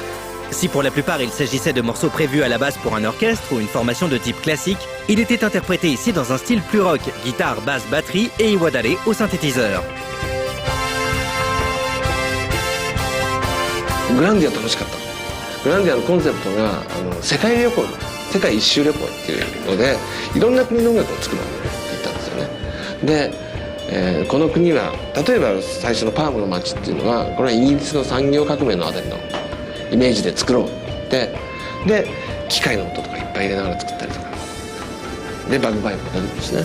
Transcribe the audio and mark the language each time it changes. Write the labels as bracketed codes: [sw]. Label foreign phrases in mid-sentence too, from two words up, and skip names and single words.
[fr] Si pour la plupart il s'agissait de morceaux prévus à la base pour un orchestre ou une formation de type classique, il était interprété ici dans un style plus rock, guitare, basse, batterie et Iwadare au synthétiseur. [ja] グランディア楽しかった。グランディアのコンセプトが世界旅行、世界一周旅行っていうのでいろんな国の音楽を作ろうって言ったんですよね。でこの国は例えば最初のパームの街っていうのはこれはイギリスの産業革命のあたりのイメージで作ろうってで機械の音とかいっぱい入れながら作ったりとかでバグパイプが出るんですね。